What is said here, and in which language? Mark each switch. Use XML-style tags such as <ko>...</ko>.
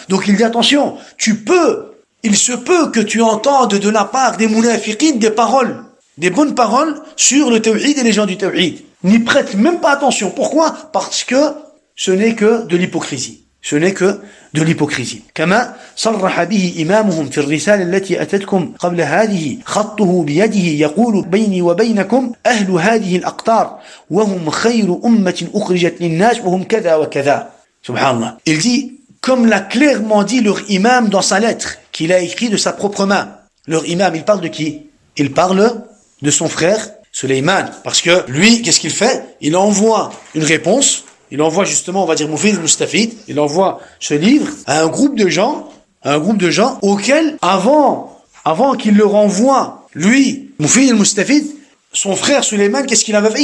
<fr>Donc il dit attention, il se peut que tu entendes de la part des munafiqines des paroles, des bonnes paroles sur le tawhid et les gens du tawhid. N'y prête même pas attention. Pourquoi? Parce que ce n'est que de l'hypocrisie. Ce n'est que de l'hypocrisie.</fr> <ar>كما صرح به إمامهم في الرسالة التي أتتكم قبل هذه خطه بيده يقول بيني وبينكم أهل هذه الأقطار وهم خير أمة أخرجت للناس وهم كذا وكذا. Subhanallah.</ar> <fr>Il dit, comme l'a clairement dit leur imam dans sa lettre, qu'il a écrit de sa propre main. Leur imam, il parle de qui? Il parle de son frère Sulayman. Parce que lui, qu'est-ce qu'il fait? Il envoie une réponse. Il envoie justement, on va dire, Mufid al-Mustafid, il envoie ce livre à un groupe de gens auxquels, avant qu'il leur envoie, lui, Mufid al-Mustafid, son frère Sulayman, qu'est-ce qu'il avait fait?</fr>